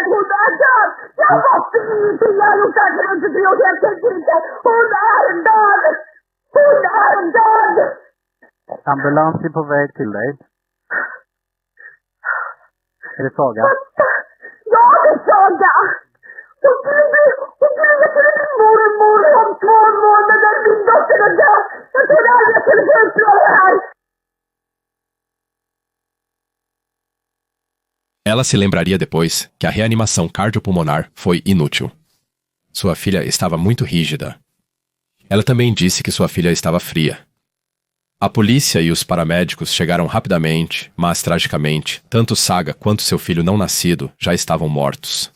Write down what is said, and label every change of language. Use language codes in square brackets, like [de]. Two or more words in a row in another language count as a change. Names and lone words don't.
[sv] Ambulans är på väg till dig. Är det Saga? Ja, det är Saga. Hon skulle till min mormor om 2 månader. Min dotter är död. Jag trodde aldrig jag skulle få uppleva det här. [pt] Ela se lembraria depois que a reanimação cardiopulmonar foi inútil. Sua filha estava muito rígida. Ela também disse que sua filha estava fria. A polícia e os paramédicos chegaram rapidamente, mas tragicamente, tanto Saga quanto seu filho não nascido já estavam mortos.